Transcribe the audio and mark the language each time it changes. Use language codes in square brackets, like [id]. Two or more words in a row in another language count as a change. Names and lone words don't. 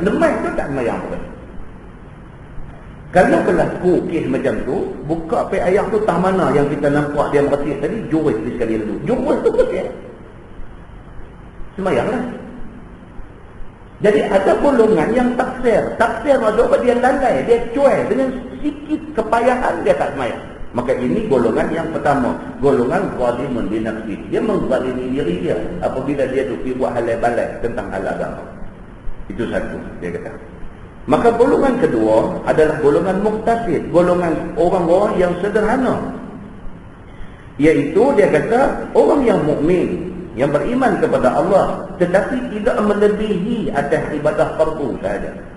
[ms] Lemah tu tak semayang pun. Kalau berlaku kes macam tu, buka pek ayam tu tah mana yang kita nampak dia mercik tadi, jurus dia sekali dulu. Jurus tu betul. Semayanglah. Jadi ada golongan yang taksir. Taksir maksudnya dia lalai, dia cuai dengan sikit kepayahan dia tak semayang. Maka ini golongan yang pertama, golongan [ar] ظالم لنفسه. [ms] Dia menzalimi diri dia apabila dia pergi buat halal balai tentang hal agama. Itu satu dia kata. Maka golongan kedua adalah golongan muqtasid, golongan orang-orang yang sederhana. Iaitu dia kata orang yang mukmin, yang beriman kepada Allah tetapi tidak melebihi atas ibadah fardu sahaja.